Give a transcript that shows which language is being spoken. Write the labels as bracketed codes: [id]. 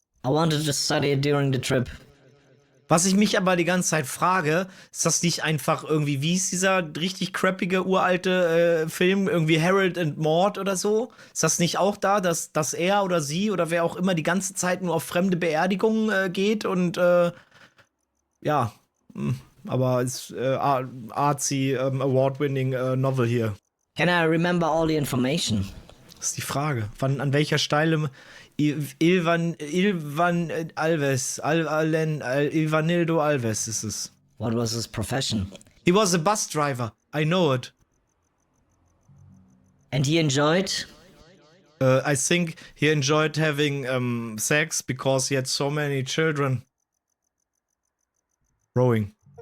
[en] I wanted to study it during the trip. [de] Was ich mich aber die ganze Zeit frage, ist das nicht einfach irgendwie, wie ist dieser richtig crappige, uralte Film, irgendwie Harold and Maude oder so? Ist das nicht auch da, dass er oder sie oder wer auch immer die ganze Zeit nur auf fremde Beerdigungen geht und ja, aber es ist [en] artsy, award-winning Novel [de] hier. [en] Can I remember all the information? [de] Das ist die Frage. An welcher Stelle Ivanildo Alves ist es. [en] What was his profession? He was a bus driver. I know it. And he enjoyed? I think he enjoyed having sex because he had so many children. Rowing.